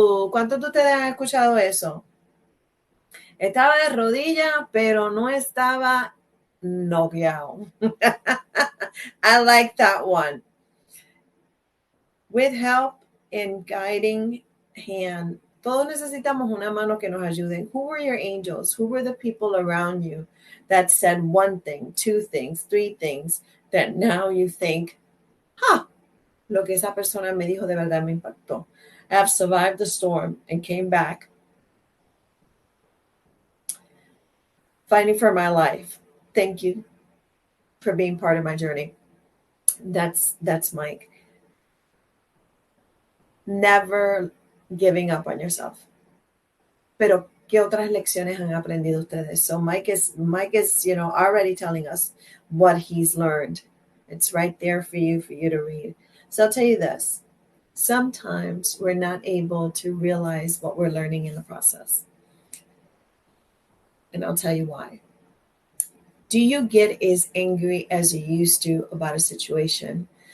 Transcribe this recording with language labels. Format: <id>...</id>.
<es>¿Cuántos de ustedes han escuchado eso? Estaba de rodilla, pero no estaba noqueado.</es> <en>I like that one. With help and guiding hand.</en> <es>Todos necesitamos una mano que nos ayude.</es> <en>Who were your angels? Who were the people around you that said one thing, two things, three things that now you think,</en> <es>lo que esa persona me dijo de verdad me impactó.</es> <en>I have survived the storm and came back fighting for my life. Thank you for being part of my journey. That's Mike. Never giving up on yourself.</en> <es>Pero ¿qué otras lecciones han aprendido ustedes?</es> <en>So Mike is, already telling us what he's learned. It's right there for you to read. So I'll tell you this. Sometimes we're not able to realize what we're learning in the process. And I'll tell you why. Do you get as angry as you used to about a situation?</en>